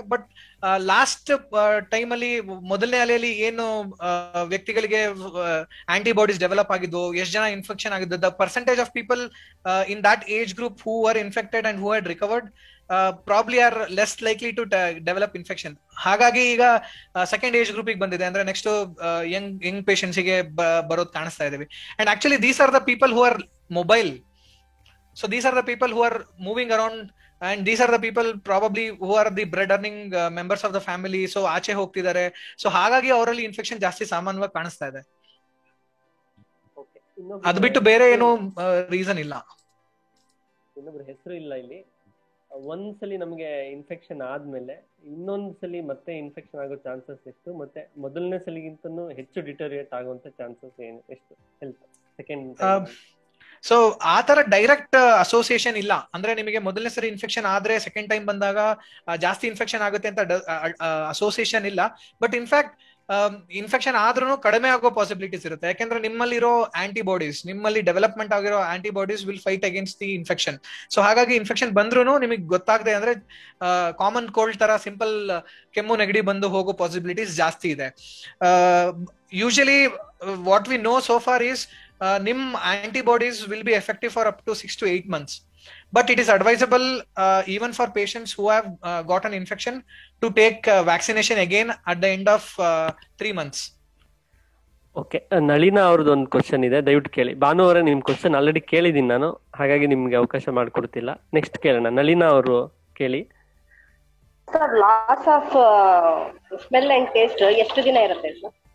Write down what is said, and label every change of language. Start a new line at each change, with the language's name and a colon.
Kannada: But last time ಅಲ್ಲಿ ಮೊದಲನೇ ಅಲೆಯಲ್ಲಿ ಏನು ವ್ಯಕ್ತಿಗಳಿಗೆ ಆಂಟಿಬಾಡೀಸ್ ಡೆವಲಪ್ ಆಗಿದ್ದು, ಎಷ್ಟು ಜನ ಇನ್ಫೆಕ್ಷನ್ ಆಗಿದ್ದು,
English: The percentage of people in that age group who are infected and who had recovered probably are less likely to develop infection.
Kannada: ಹಾಗಾಗಿ ಈಗ ಸೆಕೆಂಡ್ ಏಜ್ ಗ್ರೂಪಿಗೆ ಬಂದಿದೆ, ಅಂದ್ರೆ ನೆಕ್ಸ್ಟ್ ಯಂಗ್ ಪೇಷಂಟ್ಸ್ ಗೆ ಬರೋದು ಕಾಣಿಸ್ತಾ ಇದೀವಿ.
English: And actually these are the people who are mobile. So these are the people who are moving around, and these are the people probably who are the bread earning members of the family.
Kannada: So ಆಚೆ ಹೋಗ್ತಿದ್ದಾರೆ, so ಹಾಗಾಗಿ ಅವರಲ್ಲಿ infection ಜಾಸ್ತಿ ಸಾಮಾನ್ಯವಾಗಿ ಕಾಣಿಸ್ತಾ ಇದೆ. ಅದು ಬಿಟ್ಟು ಬೇರೆ ಏನು ರೀಸನ್ ಇಲ್ಲ. ಇನ್ನೊಬ್ರು ಹೆಸರು ಇಲ್ಲ ಇಲ್ಲಿ. ಒಂದ್ಸಲಿ ನಮ್ಗೆ ಇನ್ಫೆಕ್ಷನ್ ಆದ್ಮೇಲೆ ಇನ್ನೊಂದ್ಸಲಿ ಮತ್ತೆ ಇನ್ಫೆಕ್ಷನ್ ಆಗೋ ಚಾನ್ಸಸ್ ಎಷ್ಟು, ಮತ್ತೆ ಮೊದಲನೇ ಸಲಿಗಿಂತನೂ ಹೆಚ್ಚು ಡಿಟೋರಿಯೇಟ್ ಆಗುವಂತ ಚಾನ್ಸಸ್ ಏನು, ಎಷ್ಟು ಹೆಲ್ತ್ ಸೆಕೆಂಡ್? ಸೊ ಆ ತರ ಡೈರೆಕ್ಟ್ ಅಸೋಸಿಯೇಷನ್ ಇಲ್ಲ. ಅಂದ್ರೆ ನಿಮಗೆ ಮೊದಲನೇ ಸರಿ ಇನ್ಫೆಕ್ಷನ್ ಆದ್ರೆ ಸೆಕೆಂಡ್ ಟೈಮ್ ಬಂದಾಗ ಜಾಸ್ತಿ ಇನ್ಫೆಕ್ಷನ್ ಆಗುತ್ತೆ ಅಂತ ಅಸೋಸಿಯೇಷನ್ ಇಲ್ಲ. ಬಟ್ ಇನ್ಫ್ಯಾಕ್ಟ್ ಇನ್ಫೆಕ್ಷನ್ ಆದ್ರೂ ಕಡಿಮೆ ಆಗೋ ಪಾಸಿಬಿಲಿಟೀಸ್ ಇರುತ್ತೆ, ಯಾಕೆಂದ್ರೆ ನಿಮ್ಮಲ್ಲಿರೋ ಆಂಟಿಬಾಡೀಸ್, ನಿಮ್ಮಲ್ಲಿ ಡೆವಲಪ್ಮೆಂಟ್ ಆಗಿರೋ antibodies
English: Will fight against the infection.
Kannada: So ಹಾಗಾಗಿ ಇನ್ಫೆಕ್ಷನ್ ಬಂದ್ರೂ ನಿಮಗೆ ಗೊತ್ತಾಗದೆ ಅಂದ್ರೆ ಕಾಮನ್ ಕೋಲ್ಡ್ ತರ ಸಿಂಪಲ್ ಕೆಮ್ಮು ನೆಗಡಿ ಬಂದು ಹೋಗೋ ಪಾಸಿಬಿಲಿಟೀಸ್ ಜಾಸ್ತಿ ಇದೆ.
English: Usually what we know so far is ನಿಮ್ antibodies will be effective for up to 6 to 8 months, but it is advisable even for patients who have got an infection to take vaccination again at the end of 3 months.
Kannada: Okay, Nalina ಅವ್ರದ್ದು ಒಂದು question ಇದೆ, ದಯವಿಟ್ಟು ಕೇಳಿ. ಭಾನು ಅವರೇ, ನಿಮ್ question already ಕೇಳಿದೀನಿ ನಾನು, ಹಾಗಾಗಿ ನಿಮ್ಗೆ ಅವಕಾಶ ಮಾಡಿಕೊಡ್ತಿಲ್ಲ. ನೆಕ್ಸ್ಟ್ ಕೇಳೋಣ. ನಳಿನಾ ಅವರು ಕೇಳಿ. Sir,
English: loss of smell and taste
Kannada: ಎಷ್ಟು ದಿನ ಇರುತ್ತೆ ಸರ್?